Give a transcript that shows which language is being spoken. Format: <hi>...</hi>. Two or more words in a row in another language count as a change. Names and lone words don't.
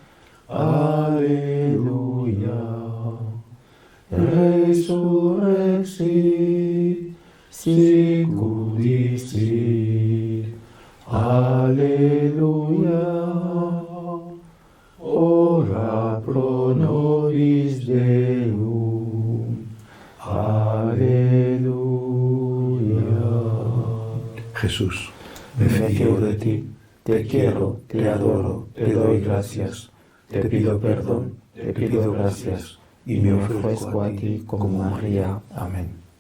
<la>alleluia, resurrexit, sicut dixit, alleluia, ora pro nobis Deum, alleluia.</la> <es>Jesús, Me fío de ti, te quiero, te adoro, te doy gracias, te pido perdón, te pido gracias, y me ofrezco a ti como María. Amén.</es>